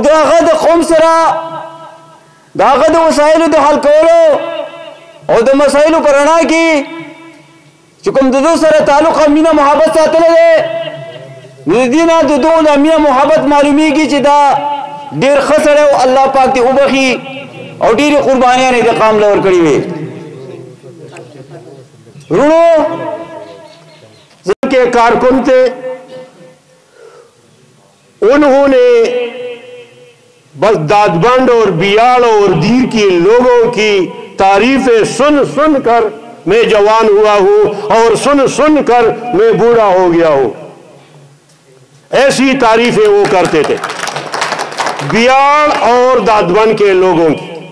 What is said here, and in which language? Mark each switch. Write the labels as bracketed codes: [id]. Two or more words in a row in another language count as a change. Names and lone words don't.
[ps] هغه د قوم سره د هغه د وسایلو د حل کولو او د مسایلو په رڼا کې چې کوم د دوی سره تعلق مینه محبت ساتلی دی نو د دې نه د دوی د مینه محبت معلومیږي چې دا ډېر ښه سړی او الله پاک دې وبخي او ډېرې قربانیانې د قام له ورکړې وې رونو [ur] کے کارکن تھے انہوں نے بس دادبند اور بیاڑ اور دیر کی لوگوں کی تعریفیں سن سن کر میں جوان ہوا ہوں اور سن سن کر میں بوڑھا ہو گیا ہوں ایسی تعریفیں وہ کرتے تھے بیاڑ اور دادبند کے لوگوں کی